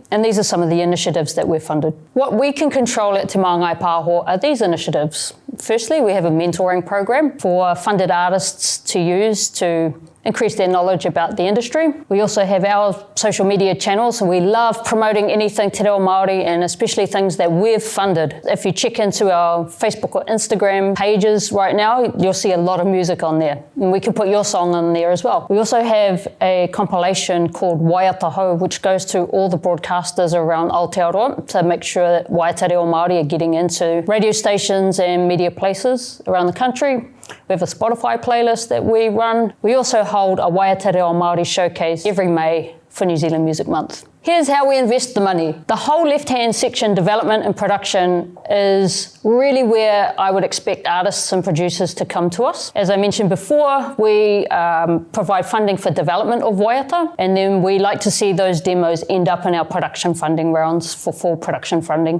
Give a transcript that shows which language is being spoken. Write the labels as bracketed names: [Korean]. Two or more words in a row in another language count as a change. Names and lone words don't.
[English] And these are some of the initiatives that we've funded. What we can control at Te Māngai Pāho are these initiatives. Firstly, we have a mentoring program for funded artists to use to increase their knowledge about the industry. We also have our social media channels, and we love promoting anything [Māori] te reo Māori, [English] and especially things that we've funded. If you check into our Facebook or Instagram pages right now, you'll see a lot of music on there, and we can put your song on there as well. We also have a compilation called Whea Taho, which goes to all the broadcasters around Aotearoa to make sure that [Māori] whea te reo Māori [English] are getting into radio stations and media places around the country. We have a Spotify playlist that we run. We also hold a [Māori] whea te reo Māori [English] showcase every May for New Zealand Music Month. Here's how we invest the money. The whole left-hand section, development and production, is really where I would expect artists and producers to come to us. As I mentioned before, we provide funding for development of waiata, and then we like to see those demos end up in our production funding rounds for full production funding.